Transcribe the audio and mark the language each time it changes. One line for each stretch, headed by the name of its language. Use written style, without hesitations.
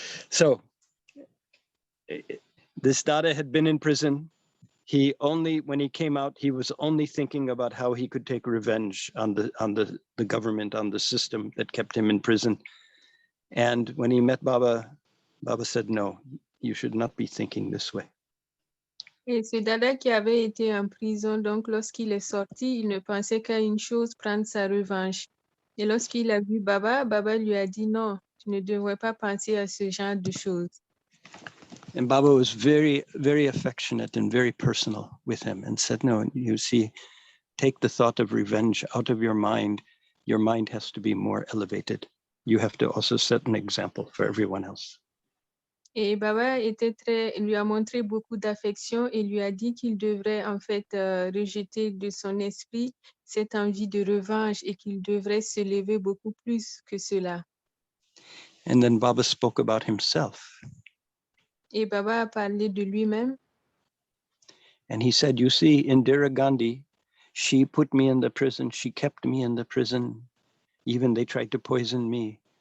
English: So this dada had been in prison. When he came out, he was only thinking about how he could take revenge on the government, on the system that kept him in prison. And when he met Baba, Baba said, no, you should not be thinking this way.
French: Et ce dada qui avait été en prison, donc lorsqu'il est sorti, il ne pensait qu'à une chose, prendre sa revanche. Et lorsqu'il a vu Baba, Baba lui a dit non, tu ne devrais pas penser à ce genre de choses.
English: And Baba was very, very affectionate and very personal with him and said, no, you see, take the thought of revenge out of your mind. Your mind has to be more elevated. You have to also set an example for everyone else.
French: Et Baba lui a montré beaucoup d'affection et lui a dit qu'il devrait en fait rejeter de son esprit cette envie de revanche et qu'il devrait se lever beaucoup plus que cela.
English: And then Baba spoke about himself.
French: Et Baba a parlé de lui-même.
English: And he said, you see, Indira Gandhi, she put me in the prison. She kept me in the prison. Even they tried to poison me.